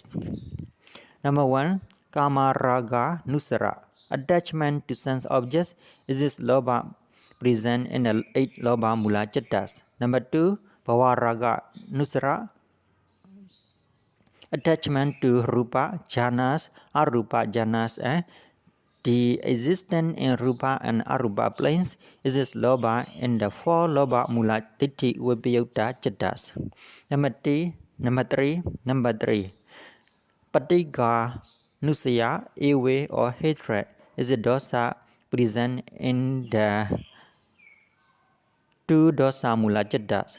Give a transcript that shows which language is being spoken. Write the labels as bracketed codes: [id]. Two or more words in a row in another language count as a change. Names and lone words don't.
[pi] Number 1. Kama Raga Nusara. [en] Attachment to sense objects is this loba present in the 8 [pi] loba mula cittas. Number 2. Bhava Raga Nusara. [en] Attachment to [pi] rupa jhanas, arupa jhanas, [en] and the existence in rupa and arupa planes is this loba in the 4 [pi] loba mula tithi vipayutta cittas. [en] Number 3. [pi] Patiga Nusaya, [en] evil or hatred is a dosa present in the 2 [pi] dosa mula cittas.